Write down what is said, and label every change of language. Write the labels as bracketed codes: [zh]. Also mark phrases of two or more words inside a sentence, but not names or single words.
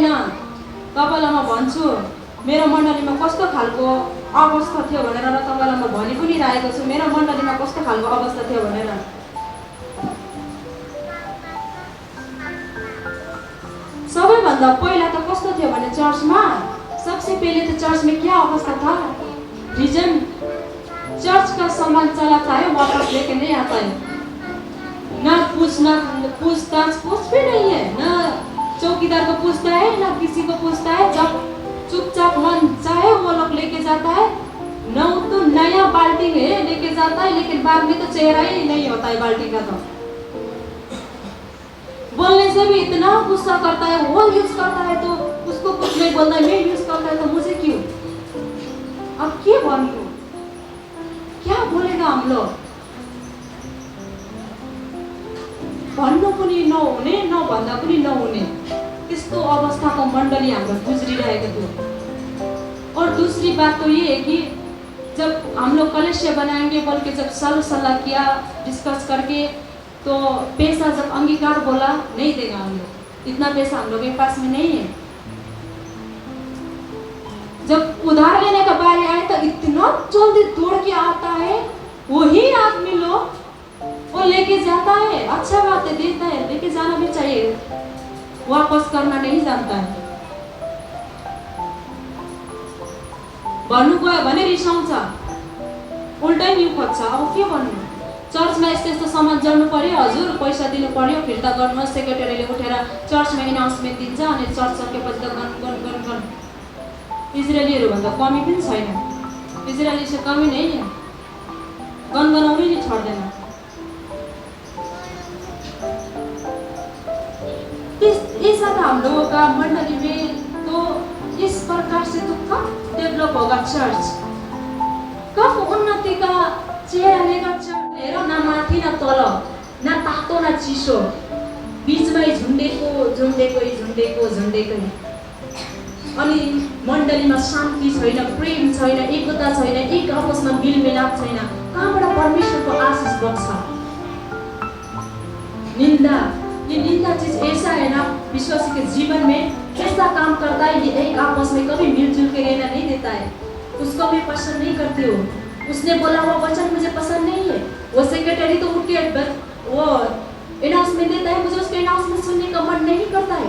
[ne] तपाईलाई म भन्छु मेरो मण्डलीमा कस्तो खालको अवस्था थियो भनेर, र तपाईलाई म भनि पनि रहेको छु मेरो मण्डलीमा कस्तो खालको अवस्था थियो भनेर। सबैभन्दा पहिला त कस्तो थियो भने चर्चमा, [hi] सबसे पहले तो चर्च में क्या अवस्था था, रीजन चर्च का सामान चलाता है वापस लेके नहीं आता है, ना पूछताछ कुछ भी नहीं है, ना चौकीदार को पूछता है ना किसी को पूछता है। जब चुपचाप मन चाहे वो लोग लेके जाता है, न तो नया बाल्टी है लेके जाता है, लेकिन बाद में तो चेहरा ही नहीं होता है बाल्टी का। तो बोलने से भी इतना गुस्सा करता है, वो यूज करता है तो उसको कुछ नहीं बोलता है, मैं यूज करता है तो मुझे क्यों? अब क्या बोलूं, क्या बोलेगा हम लोग? [ne] भन्नु पनि नहुने, नभन्दा पनि नहुने, त्यस्तो अवस्थाको मण्डली हाम्रो गुजरिरहेको थियो। [hi] और दूसरी बात तो ये है कि जब हम लोग कलेक्शन बनाएंगे बोल के जब सलाह किया डिस्कस करके, तो पैसा जब अंगीकार बोला नहीं देगा हम लोग, इतना पैसा हम लोग के पास में नहीं है। जब उधार लेने का बारी आए तो इतना जल्दी दौड़ के आता है वही आदमी लोग, वो लेके जाता है, अच्छा बात है, देता है, लेके जाना भी चाहिए, वापस करना नहीं जानता है। [ne] भन्नु गयो भने रिसाउँछ, उल्टै न्यू खोज्छ। अब के भन्नु? चर्चमा यस्तो यस्तो सामान जोड्नु पर्यो, हजुर पैसा दिनु पर्यो, फिर्ता गर्नुहोस्। सेक्रेटरीले उठेर चर्चमा एनाउन्समेन्ट दिन्छ अनि चर्च सकेपछि त गन गन गन गन। इजरायलीहरू भन्दा कमी पनि छैन, [hi] इजरायली से कमी नहीं है, [ne] गनगनाउनै नि छोड्दैन। [hi] इस हम लोगों का मंडली में तो इस प्रकार से तो कब डेवलप होगा चर्च, कब उन्नति का चेहरा लेगा चर्च? [ne] हेरो, न माथि न तल, न तातो न चिसो, बीचमै झुन्डेको झुन्डेकै झुन्डेको झुन्डेकै। अनि मण्डलीमा शान्ति छैन, प्रेम छैन, एकता छैन, एक आपसमा मिलमिलाप छैन, कहाँबाट परमेश्वरको आशिष बग्छ? [hi] निंदा, ये निंदा चीज ऐसा है ना, विश्वासी के जीवन में ऐसा काम करता है, ये एक आपस में कभी मिलजुल के रहना नहीं देता है। उसको मैं पसंद नहीं करती हूँ, उसने बोला हुआ वचन मुझे पसंद नहीं है। वो सेक्रेटरी तो उठ के वो अनाउंसमेंट देता है, मुझे उसके अनाउंसमेंट सुनने का मन नहीं करता है।